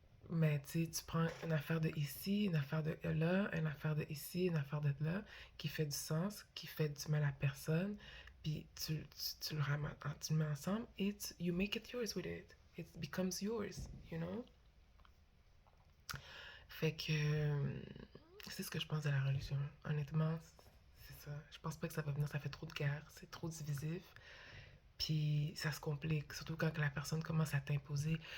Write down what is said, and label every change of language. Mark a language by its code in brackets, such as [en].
[fr] Mais tu prends une affaire de ici, une affaire de là, une affaire de ici, une affaire de là, qui fait du sens, qui fait du mal à personne, puis tu le ramènes, tu le mets ensemble et [en] you make it yours with it. It becomes yours, you know? [fr] Fait que c'est ce que je pense de la religion. Honnêtement, c'est ça. Je pense pas que ça va venir, ça fait trop de guerre, c'est trop divisif. Puis ça se complique, surtout quand la personne commence à t'imposer.